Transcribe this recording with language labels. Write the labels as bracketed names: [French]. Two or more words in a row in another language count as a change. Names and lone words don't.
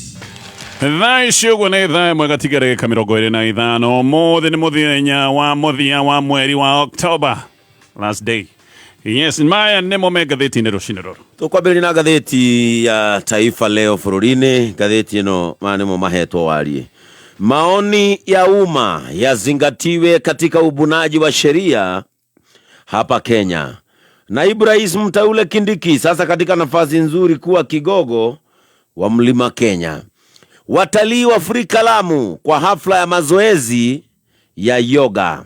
[Kikuyu] thaa icio nĩ thaa ĩmwe gatigarĩka 25 mũthĩ nĩ mũthenya wa mũthia wa mweri wa October [English] last day. [Kikuyu] Yes, maya nĩmo me ngathĩti-inĩ rũcinĩ rũrũ. Tũkwambĩrĩria na ngathĩti ya Taifa Leo bũrũri-inĩ. Ngathĩti ĩno nĩmo mahetwo warie. [Swahili] Maoni ya umma yazingatiwe katika ubunaji wa sheria hapa Kenya. Naibu Rais mteule Kindiki sasa katika nafasi nzuri kuwa kigogo wa Mlima Kenya. Watalii wafurika Lamu kwa hafla ya mazoezi ya yoga.